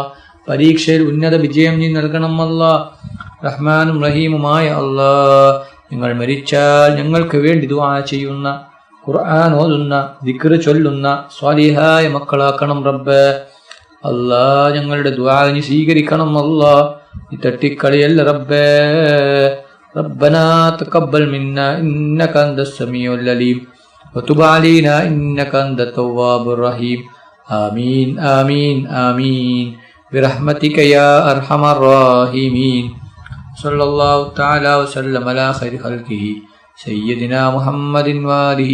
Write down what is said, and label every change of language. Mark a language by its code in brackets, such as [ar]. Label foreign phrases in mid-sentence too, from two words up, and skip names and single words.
[ml] പരീക്ഷയിൽ ഉന്നത വിജയം നീ നൽകണം അല്ലാഹ്. റഹ്മാനും റഹീമുമായ അല്ലാഹ് ഞങ്ങൾ മരിച്ചാൽ ഞങ്ങൾക്ക് വേണ്ടി ദുആ ചെയ്യുന്ന, ഖുർആൻ ഓതുന്ന, ദിക്ർ ചൊല്ലുന്ന സ്വാലിഹായ മക്കളാക്കണം റബ്ബേ. അല്ലാഹ് ഞങ്ങളുടെ ദുആ നീ സ്വീകരിക്കണം അല്ലാഹ്. നീ തട്ടിക്കളിയല്ല റബ്ബേ. [ar] ربنا تقبل منا إنك أنت السميع العليم وتب علينا إنك أنت التواب الرحيم آمين آمين آمين برحمتك يا أرحم الراحمين صلى الله تعالى وسلم على خير خلقه سيدنا محمد وآله